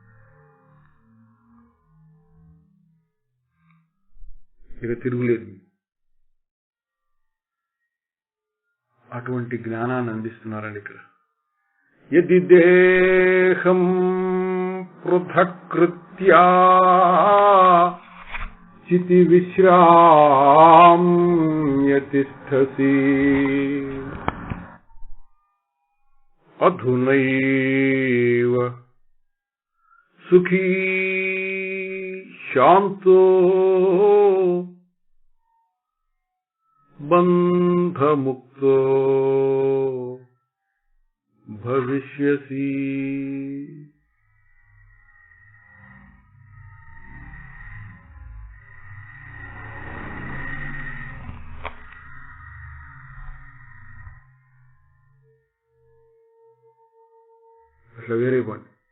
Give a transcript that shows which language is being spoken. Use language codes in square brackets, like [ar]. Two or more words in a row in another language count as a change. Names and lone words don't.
[te] ఇక తిరుగులేదు. అటువంటి జ్ఞానాన్ని అందిస్తున్నారండి ఇక్కడ. [sa] యది దేహం పృథక్కృత్యా चिति विश्राम्य तिष्ठसि अधुनैव सुखी शांतो बंधमुक्तो भविष्यसि। [te] అట్లా వేరే పని.